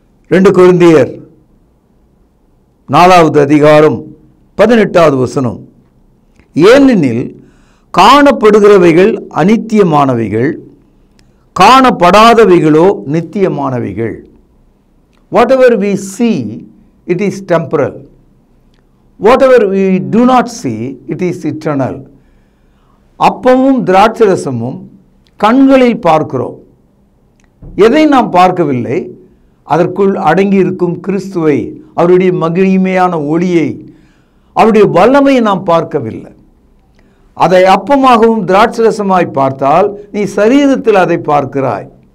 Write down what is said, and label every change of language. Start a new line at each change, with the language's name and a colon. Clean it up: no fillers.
Tamil: 2 கொரிந்தியர் 4வது அதிகாரம் 18வது வசனம். ஏனெனில் காணப்படுகிறவைகள் அநித்தியமானவைகள், காணப்படாதவைகளோ நித்தியமானவைகள்.
English: Whatever we see, it is temporal. Whatever we do not see, it is eternal.
Tamil: அப்பமும் திராட்சரசமும் கண்களில் பார்க்கிறோம். எதை நாம் பார்க்கவில்லை, அதற்குள் அடங்கியிருக்கும் கிறிஸ்துவை, அவருடைய மகிமையான ஒளியை, அவருடைய வல்லமையை நாம் பார்க்கவில்லை. அதை அப்பமாகவும் திராட்சரசமாய் பார்த்தால் நீ சரீரத்தில் அதை பார்க்கிறாய்.